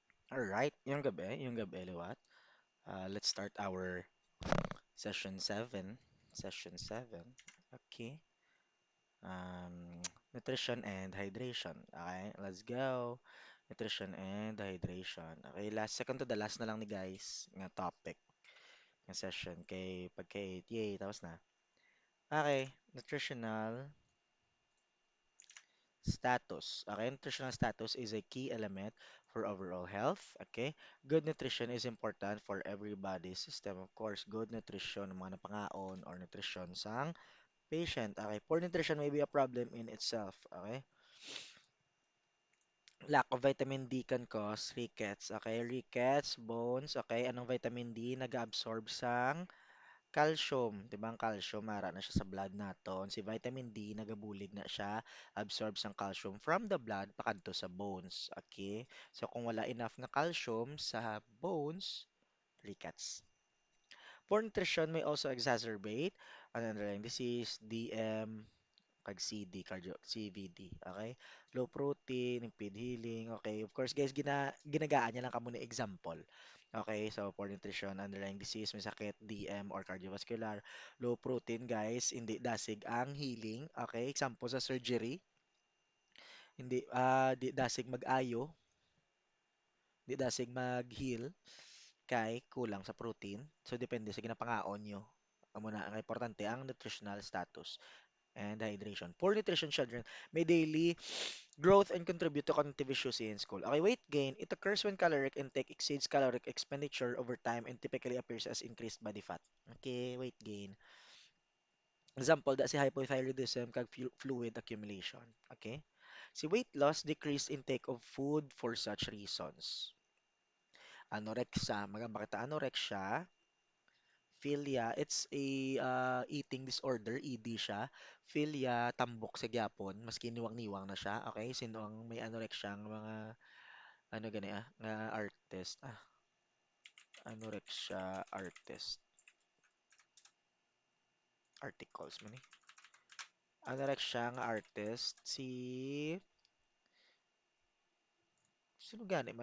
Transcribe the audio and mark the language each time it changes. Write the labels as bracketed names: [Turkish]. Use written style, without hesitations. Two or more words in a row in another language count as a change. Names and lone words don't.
[Filipino] Alright, yung gabi, [Hiligaynon] liwat. [English] Let's start our session 7. Session 7. Okay. Um, Nutrition and hydration. Okay, let's go. Nutrition and hydration. [Hiligaynon] Okay, [English] second to the last [Hiligaynon] na lang ni guys nga topic ng session kay pagka 8. Yay, tapos na. [English] Okay, nutritional status. Okay, nutritional status is a key element for overall health. Okay, good nutrition is important for everybody's system. Of course, good nutrition, [Hiligaynon] mga napangaon [English] or nutrition [Hiligaynon] sang patient. [English] Okay, poor nutrition may be a problem in itself. Okay, lack of vitamin D can cause rickets. Okay, rickets, bones. [Hiligaynon] Okay, anong vitamin D nag-absorb sang calcium, 'di ba? Ang calcium mara na siya sa blood naton. Si vitamin D nagabulig na siya, absorbs ang calcium [English] from the blood [Hiligaynon] pakadto sa bones. Okay? So kung wala enough na calcium sa bones, rickets. [English] Poor nutrition may also exacerbate an underlying disease, DM, kag CD, CVD, okay? Low protein, impede healing, okay? Of course, guys, [Hiligaynon] ginagaan niya lang kamo ni example. Okay, so [English] poor nutrition, underlying disease, [Hiligaynon] may sakit, DM or cardiovascular. [English] Low protein, [Hiligaynon] guys, hindi dasig ang healing. Okay, example sa surgery, hindi di dasig mag-ayo, di dasig mag-heal kay kulang sa protein. So depende sa ginapangaon nyo. Amo na ang importante ang [English] nutritional status and hydration. Poor nutrition children may daily growth and contribute to cognitive issues in school. Okay, weight gain. It occurs when caloric intake exceeds caloric expenditure over time and typically appears as increased body fat. Okay, weight gain. Example, [Hiligaynon] da si hypothyroidism kag [English] fluid accumulation. Okay? Si weight loss, decreased intake of food for such reasons. Anorexia, [Hiligaynon] maganda kita anorexia, philia, [English] it's a eating disorder, [Hiligaynon] ED siya. Philia, tambok sa gyapon, maski niwang-niwang na siya. Okay, sino ang may anorexia ang mga ano gani nga artist. [English] Anorexia artist. [Hiligaynon] Articles man eh. Anorexia nga artist, si sino gani man?